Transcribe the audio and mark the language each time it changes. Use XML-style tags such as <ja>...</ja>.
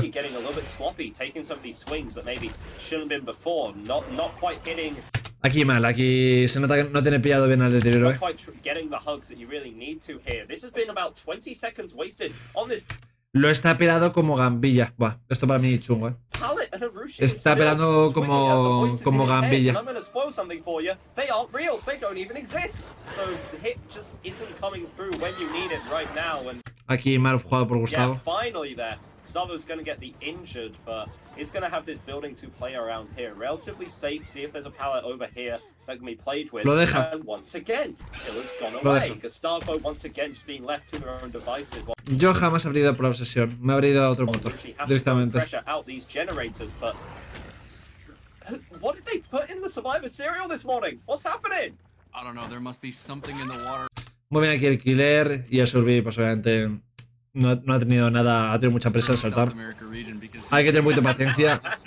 <en>Getting a little bit sloppy, taking some of these swings that maybe shouldn't have been before, not quite hitting.</en> <es>Aquí mal, aquí se nota que no tiene pillado bien al deterioro,</es> <en>Not quite getting the hugs that you really need to here. This has been about 20 seconds wasted on this.</en> <es>Lo está pelado como gambilla. Buah, esto para mí chungo, Está pelando como gambilla.</es> <en>I'm gonna spoil something for you. They aren't real. They don't even exist. So the hit just isn't coming through when you need it right now. And</en> <es>aquí mal jugado por Gustavo.</es> <en>yeah, finally there. Gustavo's gonna get the injured, but he's gonna have this building to play around here. Relatively safe. See if there's a pallet over here that can be played with.</en> <es>Lo deja.</es> <en>And once again, Killer's gone away. Gustavo once again just being left to their own devices.</en> <es>Yo jamás habría ido por la obsesión. Me habría ido a otro motor directamente.</es> <en>Pressure out these generators, but what did they put in the Survivor cereal this morning? What's happening? I don't know. There must be something in the water.</en> <es>Muy bien aquí el killer y el survey, pues obviamente no ha tenido nada, ha tenido mucha presa al saltar. Hay que tener mucha paciencia.</es>